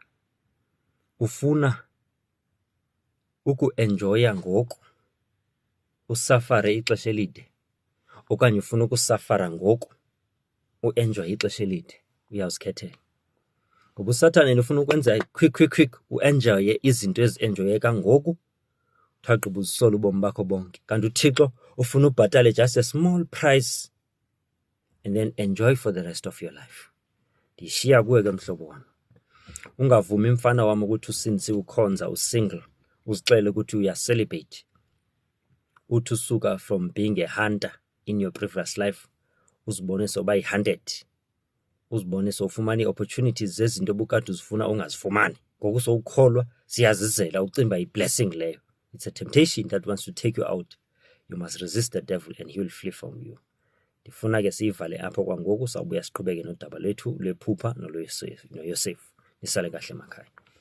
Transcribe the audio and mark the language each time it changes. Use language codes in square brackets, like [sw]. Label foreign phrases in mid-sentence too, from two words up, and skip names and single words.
[xh] Ufuna ukuenjoya ngoku, usafare ixesha elide, okanye ufuna ukusafara ngoku uenjoye ixesha elide? Uyawuzikhethela. Ngoba uSathane ufuna ukwenza quick uenjoye izinto ezienjoyeka ngoku, uthagqiba uzisole ubomi bakho bonke. Kanti uThixo ufuna ubhatale [en] just a small price and then enjoy for the rest of your life. [xh] Ndishiya kuwe ke mhlobo wam. Ungavumi mfana wam ukuthi usince ukhonza usingle, uzixele ukuthi uya-celebrate, uthi usuka [en] from being a hunter in your previous life [xh] uzibone soba yi-100, uzibone sowufumana ii-opportunities zezinto obukade uzifuna ungazifumani. Ngoku sowukholwa ziyazizela, ucimba yi-blessing leyo. [en] It's a temptation that wants to take you out. You must resist the devil and he will flee from you. [xh] Ndifuna ke siyivale apho kwangoku, sawubuya siqhubeke nodaba lwethu lwephupha noYosefu. [zu] Nisale kahle emakhaya.